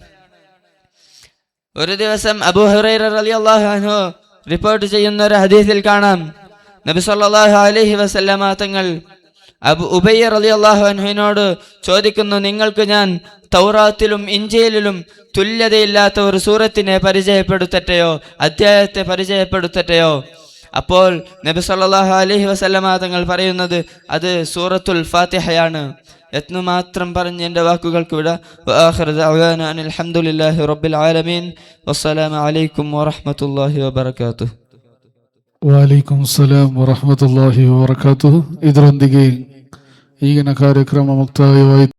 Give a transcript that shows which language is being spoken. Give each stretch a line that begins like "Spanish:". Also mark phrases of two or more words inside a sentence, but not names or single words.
Malayalam: ഒരു ദിവസം അബൂ ഹുറൈറ
Arabic: رضي الله عنه
Malayalam: റിപ്പോർട്ട് ചെയ്യുന്ന ഒരു ഹദീസിൽ കാണാം, നബി
Arabic: صلى الله عليه وسلم
Malayalam: തങ്ങൾ അബൂ ഉബയ്യ
Arabic: رضي الله عنه
Malayalam: ചോദിക്കുന്നു, നിങ്ങൾക്ക് ഞാൻ തൗറാത്തിലും ഇഞ്ചീലിലും തുല്യതയില്ലാത്ത ഒരു സൂറത്തിനെ പരിചയപ്പെടുത്തട്ടെയോ, അധ്യായത്തെ പരിചയപ്പെടുത്തട്ടെയോ? അപ്പോൾ നബി
Arabic: صلى الله عليه وسلم
Malayalam: തങ്ങൾ പറയുന്നത് അത് സൂറത്തുൽ ഫാത്തിഹയാണ് എന്ന് മാത്രം പറഞ്ഞ് എൻ്റെ വാക്കുകൾക്ക് വിട.
Arabic: وآخر دعوانا أن الحمد لله رب العالمين. والسلام عليكم ورحمة الله وبركاته. وعليكم السلام ورحمة الله وبركاته.
Kannada: ಇದರೊಂದಿಗೆ ಈಗಿನ ಕಾರ್ಯಕ್ರಮ ಮುಕ್ತಾಯವಾಯಿತು.